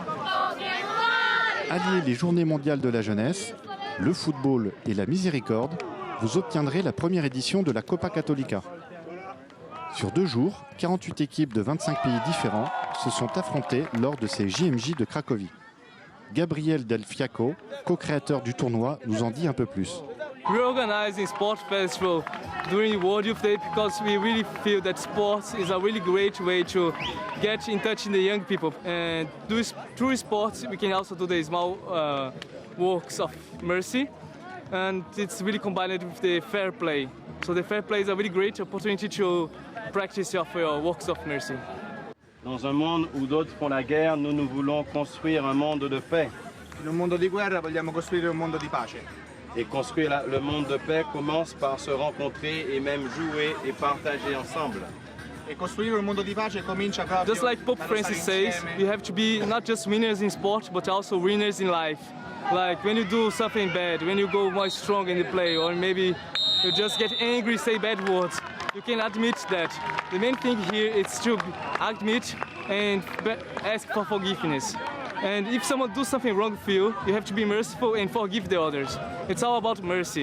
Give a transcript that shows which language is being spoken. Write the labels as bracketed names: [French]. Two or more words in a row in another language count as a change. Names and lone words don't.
[French] Alliez les journées mondiales de la jeunesse, le football et la miséricorde, vous obtiendrez la première édition de la Copa Cattolica. Sur 2 jours, 48 équipes de 25 pays différents se sont affrontées lors de ces JMJ de Cracovie. Gabriel Del Fiaco, co-créateur du tournoi, nous en dit un peu plus. [English] We're organizing sport festival during World Youth Day because we really feel that sports is a really great way to get in touch with the young people. And through sports, we can also do the small works of mercy. And it's really combined with the fair play. So the fair play is a really great opportunity to practice your works of mercy. [French] Dans un monde où d'autres font la guerre, nous voulons construire un monde de paix. [Italian] In un mondo di guerra vogliamo costruire un mondo di pace. [French] Et construire le monde de paix commence par se rencontrer et même jouer et partager ensemble. [Italian] E costruire un mondo di pace comincia proprio. [English] Just like Pope Francis says, we have to be not just winners in sport, but also winners in life. Like when you do something bad, when you go more strong in the play, or maybe you just get angry, say bad words, you can admit that. The main thing here is to admit and ask for forgiveness. And if someone does something wrong for you, you have to be merciful and forgive the others. It's all about mercy.